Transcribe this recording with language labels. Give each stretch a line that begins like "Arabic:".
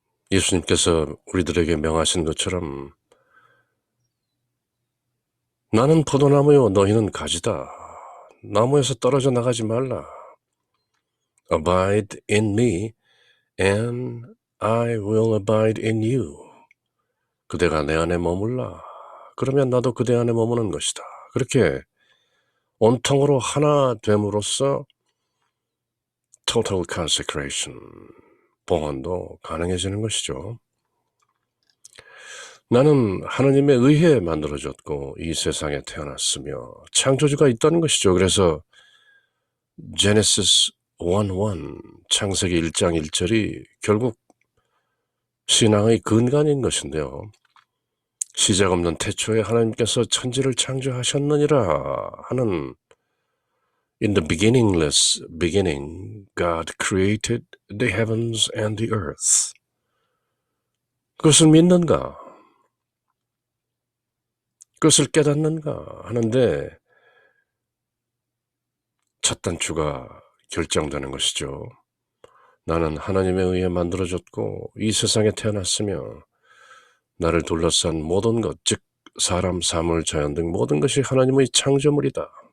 Korean: 예수님께서 우리들에게 명하신 것처럼 나는 포도나무요 너희는 가지다. 나무에서 떨어져 나가지 말라.
English: Abide in me and I will abide in you.
Korean: 그대가 내 안에 머물라. 그러면 나도 그대 안에 머무는 것이다. 그렇게 온통으로 하나 됨으로써 total consecration, 봉헌도 가능해지는 것이죠. 나는 하나님의 의회에 만들어졌고 이 세상에 태어났으며 창조주가 있다는 것이죠. 그래서 Genesis 1:1, 창세기 1장 1절이 결국 신앙의 근간인 것인데요. 시작 없는 태초에 하나님께서 천지를 창조하셨느니라 하는
English: In the beginningless beginning, God created the heavens and the earth.
Korean: 그것을 믿는가? 그것을 깨닫는가 하는데 첫 단추가 결정되는 것이죠. 나는 하나님에 의해 만들어졌고 이 세상에 태어났으며 나를 둘러싼 모든 것, 즉 사람, 사물, 자연 등 모든 것이 하나님의 창조물이다.